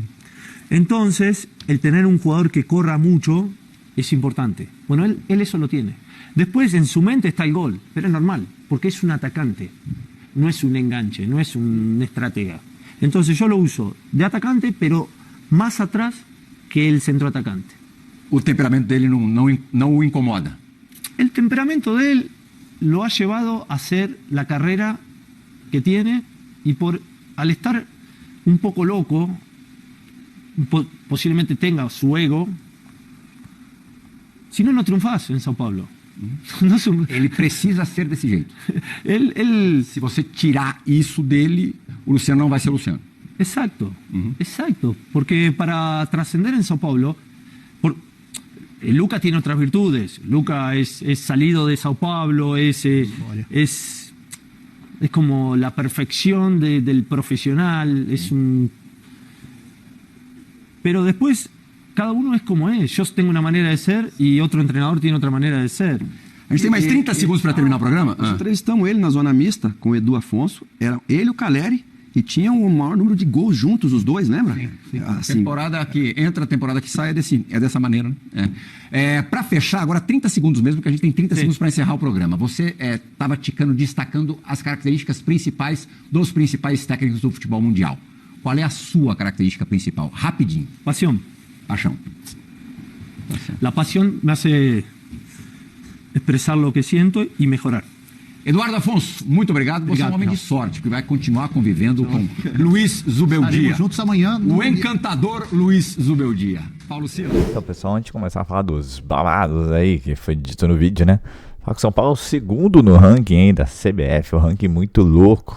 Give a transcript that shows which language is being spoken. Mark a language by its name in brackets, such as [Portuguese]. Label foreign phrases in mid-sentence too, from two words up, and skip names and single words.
[Spanish] Entonces, el tener un jugador que corra mucho es importante. Bueno, él eso lo tiene. Después, en su mente está el gol, pero es normal, porque es un atacante. No es un enganche, no es un estratega. Entonces yo lo uso de atacante, pero más atrás que el centroatacante. [Portuguese] O temperamento dele não o incomoda? [Spanish] El temperamento de él lo ha llevado a hacer la carrera que tiene y al estar un poco loco, posiblemente tenga su ego, si no, no triunfás en São Paulo. [Portuguese] Ele precisa ser desse jeito. Se você tirar isso dele, o Luciano não vai ser Luciano. [Spanish] Exacto, exacto. Porque para trascender en São Paulo, Luca tiene otras virtudes. Luca es salido de São Paulo, es como la perfección del profesional. Pero después, cada uno es como es. Yo tengo una manera de ser y otro entrenador tiene otra manera de ser. [Portuguese] A gente tem mais 30 segundos para terminar o programa. Nós entrevistamos ele na zona mista com o Edu Afonso. Era ele e o Caleri. E tinham o maior número de gols juntos, os dois, lembra? Sim. Assim, temporada que entra, a temporada que sai é dessa maneira, né? Para fechar, agora 30 segundos mesmo, porque a gente tem 30 segundos para encerrar o programa. Você estava destacando as características principais dos principais técnicos do futebol mundial. Qual é a sua característica principal? Rapidinho. Paixão. [Spanish] La pasión me hace expresar lo que siento y mejorar. [Portuguese] Eduardo Afonso, muito obrigado. Você é um homem de sorte, que vai continuar convivendo com Luiz Zubeldia. Estaremos juntos amanhã. O encantador Luiz Zubeldia. Paulo Silva. Então, pessoal, antes de começar a falar dos babados aí, que foi dito no vídeo, né? Fala que São Paulo é o segundo no ranking ainda, CBF, um ranking muito louco.